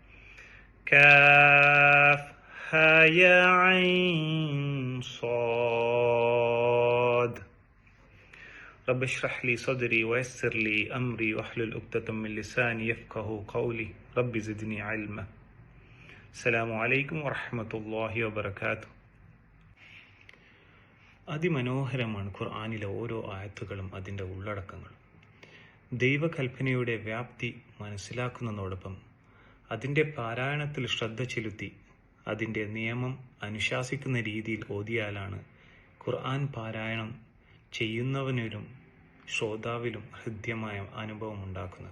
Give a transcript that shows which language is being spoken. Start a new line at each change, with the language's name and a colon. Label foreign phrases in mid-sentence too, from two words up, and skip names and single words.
Arabic: كاف ها يا عين صاد. رب اشرح لي صدري ويسر لي أمري واحلل عقدة من لساني يفقه قولي رب زدني علما. السلام عليكم ورحمة الله وبركاته.
Malayalam: അതിമനോഹരമാണ് ഖുർആനിലെ ഓരോ ആയത്തുകളും അതിൻ്റെ ഉള്ളടക്കങ്ങളും. ദൈവകൽപ്പനയുടെ വ്യാപ്തി മനസ്സിലാക്കുന്നതോടൊപ്പം അതിൻ്റെ പാരായണത്തിൽ ശ്രദ്ധ ചെലുത്തി അതിൻ്റെ നിയമം അനുശാസിക്കുന്ന രീതിയിൽ ഓതിയാലാണ് ഖുർആൻ പാരായണം ചെയ്യുന്നവനും ശ്രോതാവിലും ഹൃദ്യമായ അനുഭവം ഉണ്ടാക്കുന്നത്.